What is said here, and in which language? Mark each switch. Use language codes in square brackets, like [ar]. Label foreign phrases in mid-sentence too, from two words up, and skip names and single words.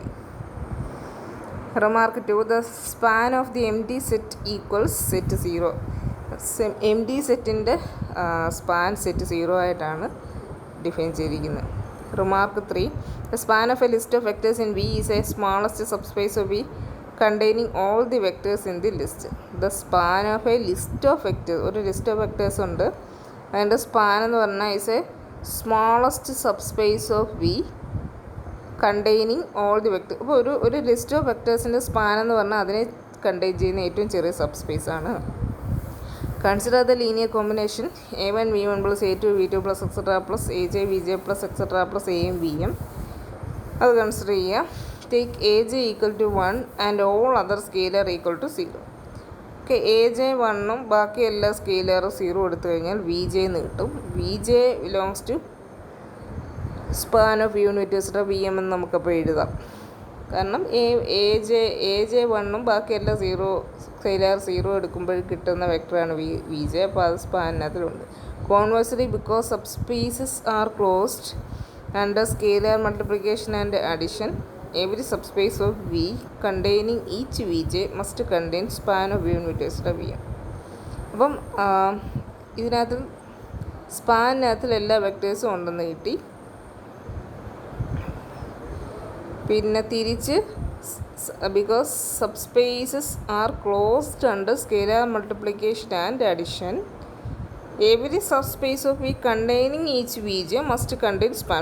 [en] Remark 2, the span of the empty set equals set 0. empty set's span set 0 [ml] ആയിട്ടാണ് ഡിഫൈൻ ചെയ്തിരിക്കുന്നത്. [en] Remark 3, the span of a list of vectors in V is a smallest subspace of V containing all the vectors in the list. the span of a list of vectors, ഒരു list of vectors [ml] ഉണ്ട്, അതിൻ്റെ സ്പാൻ എന്ന് പറഞ്ഞാൽ [en] is a smallest subspace of V containing all the vectors. [ml] അപ്പോൾ ഒരു [en] list of vectors' span [ml] എന്ന് പറഞ്ഞാൽ അതിനെ കണ്ടെയ്ൻ ചെയ്യുന്ന ഏറ്റവും ചെറിയ സബ്സ്പേസ് ആണ്. [en] consider the linear combination a1 v1 plus a2 v2 plus etc plus aj vj plus etc plus am vm. [ml] അത് കൺസിഡർ ചെയ്യുക. [en] take aj equal to 1 and all other scalar equal to 0. [ml] ഓക്കെ, എ ജെ 1ഉം ബാക്കി എല്ലാ സ്കെയിലറും 0 എടുത്തു കഴിഞ്ഞാൽ വി ജെ എന്ന് കിട്ടും. [en] Vj belongs to span of unit etcetera Vm [ml] എന്ന് നമുക്കപ്പോൾ എഴുതാം. കാരണം എ ജെ 1ഉം ബാക്കി എല്ലാ സ്കെയിലർ 0 എടുക്കുമ്പോൾ കിട്ടുന്ന വെക്ടറാണ് വി ജെ. അപ്പോൾ അത് സ്പാനിനകത്തിലുണ്ട്. [en] Conversely, because subspaces are closed under scalar multiplication and addition, every subspace of V containing each Vj must contain span of unit extra Vm. [ml] അപ്പം ഇതിനകത്ത് സ്പാനിനകത്തിൽ എല്ലാ വെക്ടേഴ്സും ഉണ്ടെന്ന് കിട്ടി. പിന്നെ തിരിച്ച് [en] because subspaces are closed under scalar multiplication and addition, every subspace of V containing each Vj must contain span.